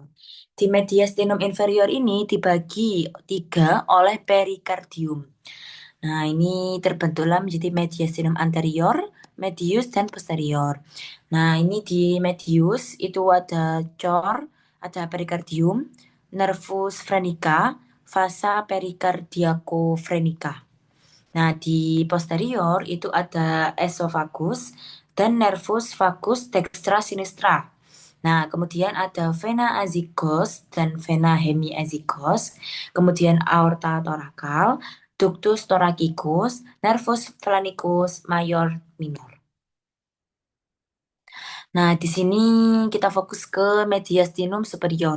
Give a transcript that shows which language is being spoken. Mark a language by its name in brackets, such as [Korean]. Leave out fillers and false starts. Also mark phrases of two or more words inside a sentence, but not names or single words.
[Indonesian] Di [Latin] mediastinum inferior [Indonesian] ini dibagi tiga oleh perikardium. Nah, ini terbentuklah menjadi [Latin] mediastinum anterior, [Indonesian] medius, dan posterior. Nah, ini di medius itu ada cor, ada perikardium, [Latin] nervus phrenica, vasa pericardiaco-phrenica. [Indonesian] Nah, di posterior itu ada esophagus dan [Latin] nervus vagus dextra sinistra. [Indonesian] Nah, kemudian ada [Latin] vena azygos dan vena hemiazygos, [Indonesian] kemudian aorta torakal, [Latin] ductus thoracicus, nervus phlenicus major minor. [Indonesian] Nah, di sini kita fokus ke [Latin] mediastinum superior.